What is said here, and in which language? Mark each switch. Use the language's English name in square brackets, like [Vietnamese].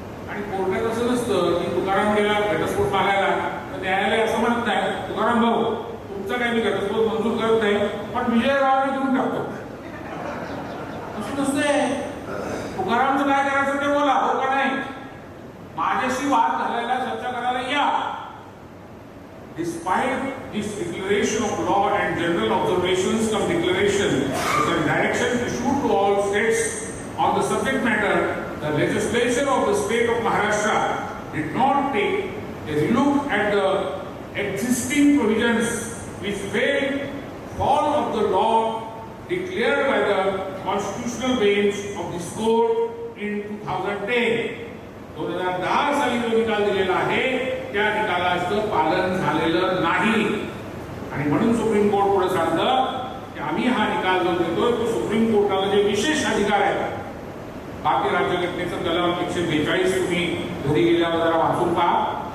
[Marathi] आणि कोर्टात असं नसतं की तुकाराम गेला घटस्फोट मागायला तर न्यायालय असं म्हणत नाही, तुकाराम भाऊ तुमचा काही मी घटस्फोट मंजूर करत नाही, पण विजयरावांना देऊन टाकतो. असं नसतंय. तुकारामचं काय करायचं ते बोला, हो का नाही? माझ्याशी वाद घालायला, चर्चा करायला या. [English] Despite this declaration of law and general observations come declaration with a direction issued to all states on the subject matter, the legislature of the state of Maharashtra did not take a look at the existing provisions which fall of the law declared by the constitutional bench of this court in 2010. [Marathi] 2010 साली जो निकाल दिलेला आहे त्या निकालाचं पालन झालेलं नाही आणि म्हणून सुप्रीम कोर्ट पुढे सांगतं की आम्ही हा निकाल जो देतोय तो सुप्रीम कोर्टाला जे विशेष अधिकार आहेत, भारतीय राज्यघटनेचं कलम 142 तुम्ही घरी गेल्यावर जरा वाचून पहा.